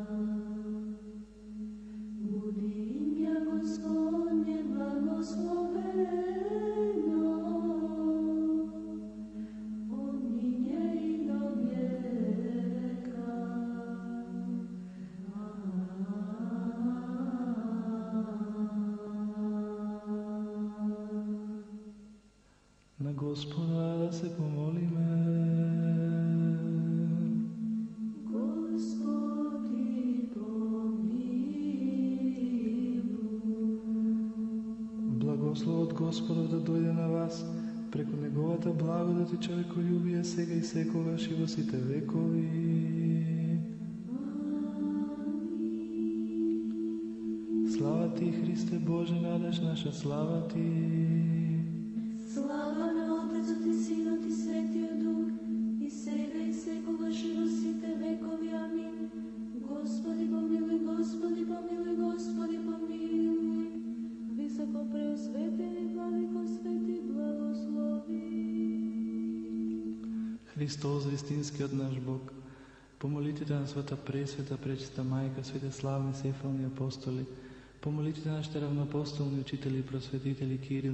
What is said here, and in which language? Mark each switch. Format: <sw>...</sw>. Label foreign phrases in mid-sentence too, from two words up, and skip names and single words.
<cu>Буди имя Господне благословено, от нине и до века.</cu> <mk>На Господа да се помолиме.</mk> <cu>Господи, помилуй.</cu> <mk>Благословот Господов да дојде на вас, преку Неговата благодат и човеколюбие сега и секогаш и во сите векови. Слава Ти, Христе Боже, надеж наша, слава Ти. Слава на Отецот и Синот и Светиот Дух, и сега и секогаш и во сите векови. Амин.</mk> <cu>Господи помилуй, Господи помилуй, Господи помилуй.</cu> <mk>Високо преосветени владико свети благослови. Христос, вистинскиот наш Бог, по молитвите на Света Пресвета, Пречиста Мајка, свите славни сефални апостоли, по молитвите на нашите равноапостолни учители и просветители Кирил</mk>